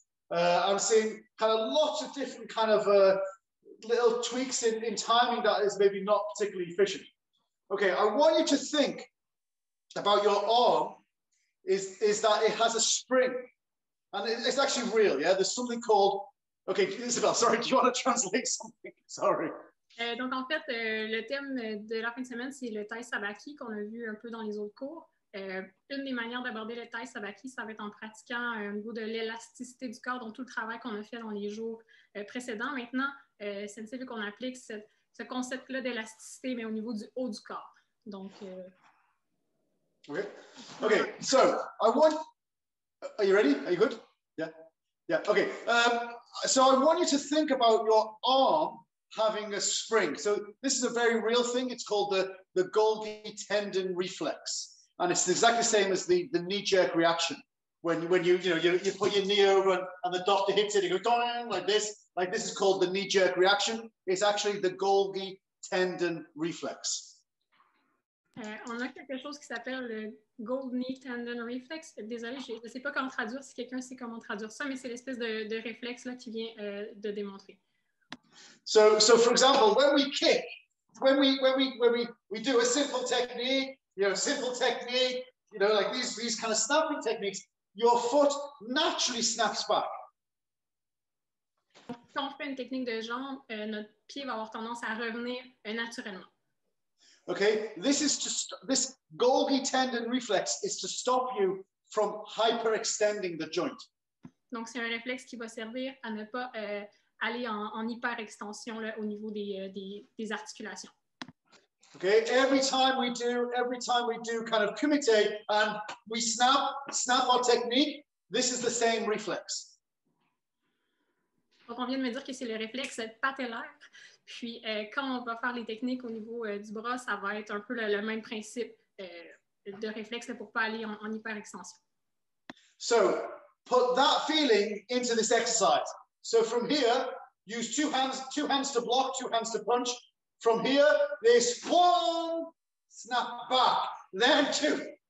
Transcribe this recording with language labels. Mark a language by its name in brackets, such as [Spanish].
[English] I'm seeing kind of lots of different kind of little tweaks in timing that is maybe not particularly efficient. Okay, I want you to think about your arm is that it has a spring, and it's actually real, yeah? There's something called, okay, Isabelle, sorry, do you want to translate something? Sorry. [French] Donc, en fait, le thème de la fin de semaine, c'est le Tai Sabaki qu'on a vu un peu dans les autres cours. Une des manières d'aborder le Tai Sabaki, ça va être en pratiquant au niveau de l'élasticité du corps, donc tout le travail qu'on a fait dans les jours précédents. Maintenant, Sensei veut qu'on applique ce concept-là d'élasticité, mais au niveau du haut du corps. Donc, [English] Okay, so I want, are you ready? Are you good? Yeah, yeah, okay. So I want you to think about your arm having a spring. So this is a very real thing. It's called the Golgi tendon reflex. And it's exactly the same as the knee-jerk reaction. When you put your knee over and the doctor hits it, you go down like this. Like this is called the knee-jerk reaction. It's actually the Golgi tendon reflex. [French] On a quelque chose qui s'appelle le Golgi tendon reflex. Désolée, je ne sais pas comment traduire, si quelqu'un sait comment traduire ça, mais c'est l'espèce de réflexe là, qui vient de démontrer. [English] So for example, when we kick, when we do a simple technique, like these kind of snapping techniques, your foot naturally snaps back. [French] Quand on fait une technique de jambe, notre pied va avoir tendance à revenir naturellement. [English] Okay, this Golgi tendon reflex is to stop you from hyperextending the joint. [French] Donc, c'est un réflexe qui va servir à ne pas aller en hyperextension là, au niveau des articulations. [English] Okay, every time we do kind of kumite and we snap our technique, this is the same reflex. [French] Donc, on vient de me dire que c'est le réflexe patellaire. Puis, quand on va faire les techniques au niveau du bras, ça va être un peu le même principe de réflexe là, pour ne pas aller en hyperextension. [English] So, put that feeling into this exercise. So from here, use two hands to block, two hands to punch. From here, there's one, snap back, then two.